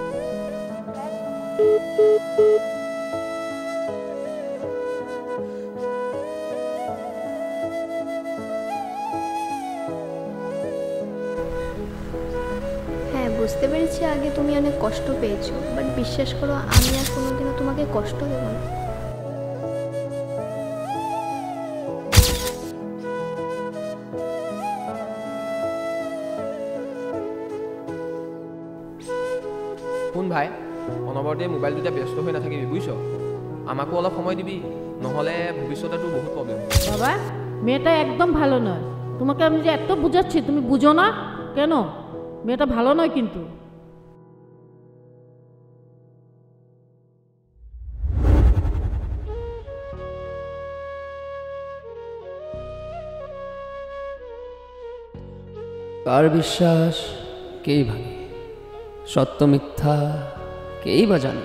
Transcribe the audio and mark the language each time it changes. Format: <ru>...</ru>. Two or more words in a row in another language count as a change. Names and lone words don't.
<bn>হ্যাঁ বুঝতে পেরেছি, আগে তুমি অনেক কষ্ট পেয়েছো, বাট বিশ্বাস করো আমি আর কোনোদিনও তোমাকে কষ্ট দেবো না।</bn> <as>শুন ভাই, অনবৰতে মোবাইলটোতে ব্যস্ত হৈ নাথাকিবি, বুজিছ? আমাকো অলপ সময় দিবি, নহ'লে ভৱিষ্যতে তোৰ বহুত প্ৰব্লেম হ'ব।</as> <bn>বাবা, মেয়েটা একদম ভালো নয়। তোমাকে আমি যে এত বুঝাচ্ছি, তুমি বুঝো না কেন? মেয়েটা ভালো নয় কিন্তু। কার বিশ্বাস কেই ভাঙে, সত্য মিথ্যা কেই বা জানে।</bn>